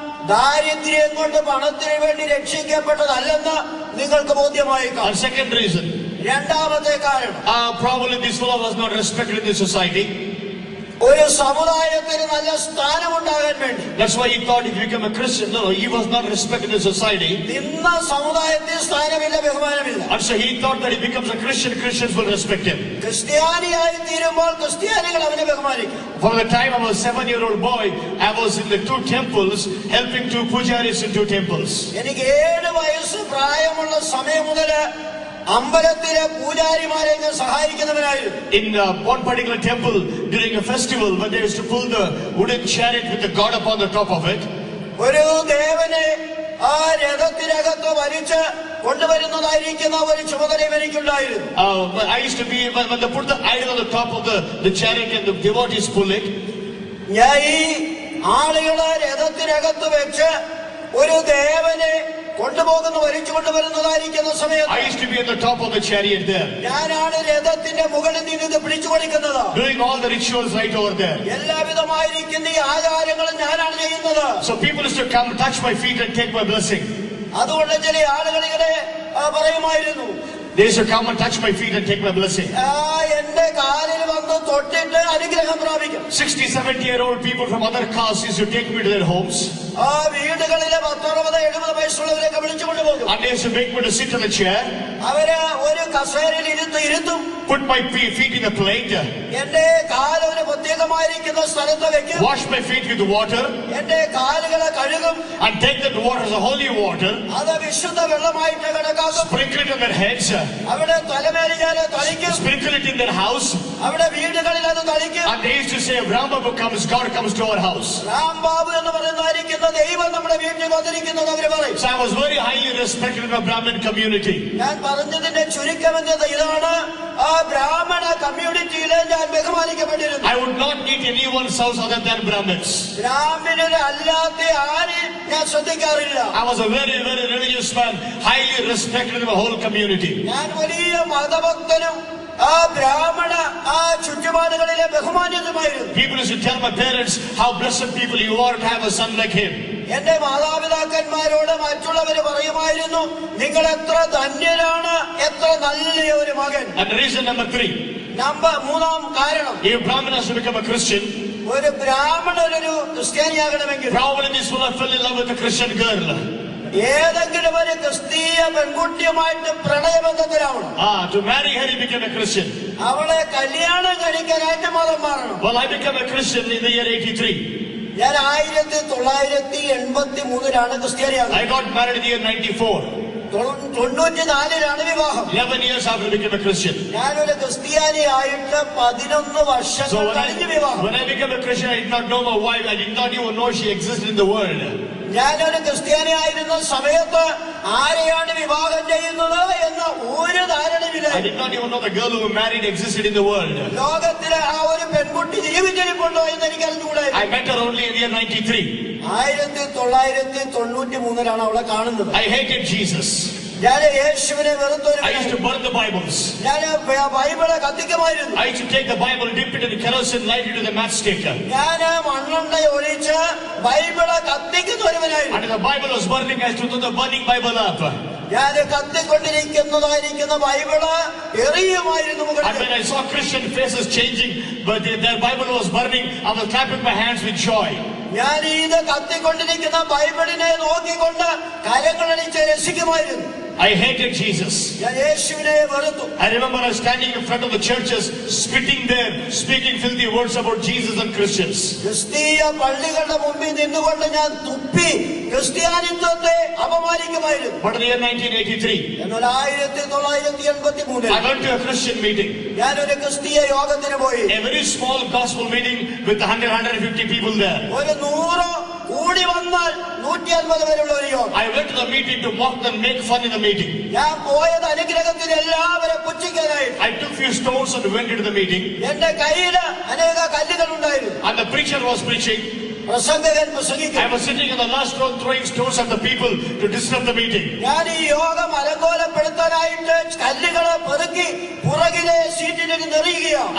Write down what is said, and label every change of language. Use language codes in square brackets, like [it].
[ml] ദാരിദ്ര്യം കൊണ്ട് പണത്തിന് വേണ്ടി രക്ഷിക്കപ്പെട്ടതല്ലെന്ന് നിങ്ങൾക്ക് ബോധ്യമായേക്കാം. [en] And second reason. [ml] രണ്ടാമത്തെ കാരണം. [en] Probably this fellow was not respected in the society. [ml] ഒരു സമുദായത്തിന് നല്ല സ്ഥാനം ഉണ്ടാകാൻ വേണ്ടി. [en] That's why he thought if you become a Christian, no, he was not respected in the society. [ml] ഇന്ന സമുദായത്തിൽ സ്ഥാനമില്ല, ബഹുമാനമില്ല. [en] And so he thought that he becomes a Christian, Christians will respect him. [ml] ക്രിസ്ത്യാനിയായി തീരുമ്പോൾ ക്രിസ്ത്യാനികൾ അവനെ ബഹുമാനിക്കും. [en] From the time I was a 7-year-old boy, I was in the 2 temples, helping 2 pujaris in 2 temples. [ml] എനിക്ക് 7 വയസ്സ് പ്രായമുള്ള സമയം മുതൽ അമ്പലത്തിലെ പൂജാരിമാരെ ഞാൻ സഹായിക്കുന്നവനായിരുന്നു. [en] In one particular temple during a festival when they used to pull the wooden chariot with the god upon the top of it. [ml] ഒരു ദേവനെ ആ രഥത്തിനകത്ത് വലിച്ച് കൊണ്ടുവരുന്നതായിരിക്കുന്ന ഒരു ചുമതലയും എനിക്കുണ്ടായിരുന്നു. [en] I used to be when they put the idol on the top of the chariot and the devotees pull it. [ml] ഞാൻ ഈ ആളുകളെ രഥത്തിനകത്ത് വെച്ച് ഒരു ദേവനെ വലിച്ചു കൊണ്ടുവരുന്നതായിരിക്കുന്ന സമയത്ത് [en] I used to be at the top of the chariot there, [ml] ഞാനാണ് രഥത്തിന്റെ മുകളിൽ നിന്ന് പിടിച്ചു കൊടുക്കുന്നത്. [en] doing all the rituals right over there. [ml] എല്ലാവിധമായിരിക്കുന്ന ഈ ആചാരങ്ങളും ഞാനാണ് ചെയ്യുന്നത്. [en] So people used to come, touch my feet and take my blessing. [ml] അതുകൊണ്ട് ചില ആളുകൾ ഇങ്ങനെ പറയുമായിരുന്നു, [en] They used to come and touch my feet and take my blessing. [ml] എന്റെ കാലിൽ വന്ന് തൊട്ടിട്ട് അനുഗ്രഹം പ്രാപിക്കും. [en] 60-70-year-old people from other castes used to take me to their homes. [ml] വീടുകളിലെ 60-70 വയസ്സുള്ളവരൊക്കെ വിളിച്ചു കൊണ്ടുപോകും. [en] And they used to make me to sit on a chair. [ml] അവര് ഒരു കസേരയിൽ ഇരുത്തും. [en] Put my feet in a plate. [ml] എന്റെ കാല് ഒരു പ്രത്യേകമായിരിക്കുന്ന സ്ഥലത്ത് വെക്കും. [en] Wash my feet with water. [ml] എന്റെ കാലുകളെ കഴുകും. [en] And take that water as a holy water. [ml] അത് വിശുദ്ധ വെള്ളമായിട്ട് കണക്കാക്കും. [en] Sprinkle it on their heads. [ml] അവിടെ തലമേൽ ഞാൻ തളിക്കും. [en] Sprinkle it in their house. [ml] അവിടെ വീടുകളിൽ അത് തളിക്കും. [en] And they used to say, Rambabu comes, God comes to our house. [ml] Rambabu എന്ന് പറയുന്നതായിരിക്കുന്ന ദൈവം നമ്മുടെ വീട്ടിൽ വന്നിരിക്കുന്നത് അവര് പറയും. [en] So I was very highly respected in the Brahmin community. [ml] ഞാൻ പറഞ്ഞതിന്റെ ചുരുക്കം എന്നത് ഇതാണ്, ബ്രാഹ്മണ കമ്മ്യൂണിറ്റിയിലെ ഞാൻ ബഹുമാനിക്കപ്പെട്ടിരുന്നു. [en] I would not eat anyone's house other than Brahmins. [ml] ബ്രാഹ്മണരല്ലാത്ത ആരെയും ഞാൻ ശ്രദ്ധിക്കാറില്ല. [en] I was a very, very religious man, highly respected in the whole community. [ml] ഞാൻ വലിയ മതഭക്തനും ബ്രാഹ്മണ ചുറ്റുപാടുകളിലെ ബഹുമാന്യതുമായിരുന്നു. [en] People used to tell my parents how blessed people you are to have a son like him. [ml] എന്റെ മാതാപിതാക്കന്മാരോട് മറ്റുള്ളവര് പറയുമായിരുന്നു, നിങ്ങൾ എത്ര ധന്യരാണ്, എത്ര നല്ല ഒരു മകൻ. [en] And reason number 3. [ml] മൂന്നാം കാരണം, [en] if Brahmin has to become a Christian, [ml] ഒരു ബ്രാഹ്മണനൊരു ക്രിസ്ത്യാനിയാകണമെങ്കിൽ [en] probably this will have fell in love with a Christian girl. [ml] ഏതെങ്കിലും ഒരു ക്രിസ്തീയ പെൺകുട്ടിയുമായിട്ട് പ്രണയബന്ധത്തിലാവണം. [en] To marry her he became a Christian. [ml] അവളെ കല്യാണം കഴിക്കാനായിട്ട് മതം മാറണം. [en] Well, I became a Christian in the year 83. [ml] ഞാൻ 1983 ക്രിസ്ത്യാനിയാകുന്നത്. [en] I got married in the year 94. [ml] 94 വിവാഹം. [en] 11 years after I became a Christian. [ml] ഞാനൊരു ക്രിസ്ത്യാനിയായിട്ട് 11 വർഷങ്ങൾ കഴിഞ്ഞ് വിവാഹം. [en] When I became a Christian, I did not know my wife. I did not even know she existed in the world. [ml] ഞാനൊരു ക്രിസ്ത്യാനിയായിരുന്ന സമയത്ത് ആരെയാണ് വിവാഹം ചെയ്യുന്നത് എന്ന ഒരു ധാരണയില്ല. [en] I did not even know the girl who married existed in the world. [ml] ലോകത്തിലെ ആ ഒരു പെൺകുട്ടി ജീവിച്ചിരിപ്പുണ്ടോ എന്ന് എനിക്ക് അറിഞ്ഞുകൂടായിരുന്നു. [en] I met her only in the year 93. [ml] 1993 അവളെ കാണുന്നത്. [en] I hated Jesus. [ml] ഞാൻ യേശുവിനെ വെറുത്തൊരു. [en] I used to burn the Bibles. [ml] ഞാൻ ബൈബിളെ കത്തിക്കുമായിരുന്നു. [en] I used to take the Bible, dip it in kerosene, light it to the matchstick. [ml] ഞാൻ മണ്ണെണ്ണ ഒഴിച്ച് ബൈബിളെ കത്തിക്കുന്ന ഒരുവനായിരുന്നു. [en] And the Bible was burning, I used to throw the burning Bible up. [ml] ഞാൻ കത്തിക്കൊണ്ടിരിക്കുന്നതായിരിക്കുന്ന Bible എറിയുമായിരുന്നു. [en] And when I saw Christian faces changing, but their Bible was burning, I was clapping my hands with joy. [ml] ഞാൻ ഇത് കത്തിക്കൊണ്ടിരിക്കുന്ന ബൈബിളിനെ നോക്കിക്കൊണ്ട് കരങ്ങളടിച്ച് രസിക്കുമായിരുന്നു. [en] I hated Jesus. [ml] ഞാൻ യേശുവിനെ വെറുത്തു. [en] I remember I was standing in front of the churches, spitting there, speaking filthy words about Jesus and Christians. [ml] ക്രിസ്തീയ പള്ളികളുടെ മുമ്പിൽ നിന്നുകൊണ്ട് ഞാൻ തുപ്പി ക്രിസ്ത്യാനിത്വത്തെ അപമാനിക്കുമായിരുന്നു. [en] But in the year 1983, [ml] എന്നാൽ 1983 [en] I went to a Christian meeting. [ml] ഞാനൊരു ക്രിസ്തീയ യോഗത്തിന് പോയി. [en] A very small gospel meeting with 100-150 people there. [ml] ഒരു 100 കൂടി വന്നാൽ 150 പേരുള്ള ഒരു യോഗം. [en] I went to the meeting to mock them, make fun in the meeting. [ml] ഞാൻ പോയത് അനുഗ്രഹത്തിന് എല്ലാവരെ പുച്ഛിക്കാനായി. [en] I took few stones and went into the meeting. [ml] എന്റെ കയ്യിൽ അനേക കല്ലുകൾ ഉണ്ടായിരുന്നു. [en] And the preacher was preaching. [ml] പ്രസംഗകൻ പ്രസംഗിക്കും. [en] I was sitting in the last row throwing stones at the people to disrupt the meeting. [ml] ഞാൻ ഈ യോഗം അലങ്കോലപ്പെടുത്താനായിട്ട് കല്ലുകളെ പെറുക്കി പുറകിലെ സീറ്റിലിരുന്ന് എറിയുകയാണ്.